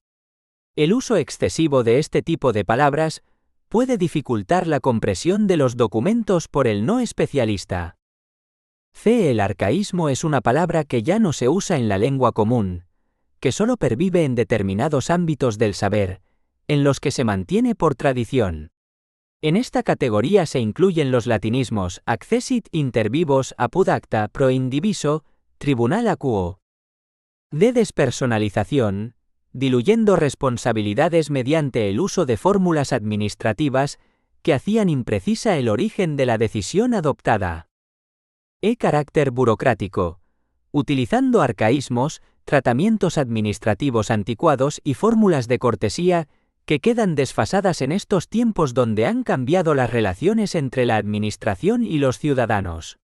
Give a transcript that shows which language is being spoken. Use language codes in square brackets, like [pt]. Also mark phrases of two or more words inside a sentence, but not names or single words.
[es] El uso excesivo de este tipo de palabras puede dificultar la compresión de los documentos por el no especialista. C. El arcaísmo es una palabra que ya no se usa en la lengua común, que solo pervive en determinados ámbitos del saber, en los que se mantiene por tradición. En esta categoría se incluyen los latinismos [la] accessit inter vivos apud acta pro indiviso, tribunal quo. [es] D. Despersonalización, diluyendo responsabilidades mediante el uso de fórmulas administrativas que hacían imprecisa el origen de la decisión adoptada. E. Carácter burocrático, utilizando arcaísmos, tratamientos administrativos anticuados y fórmulas de cortesía que quedan desfasadas en estos tiempos donde han cambiado las relaciones entre la administración y los ciudadanos.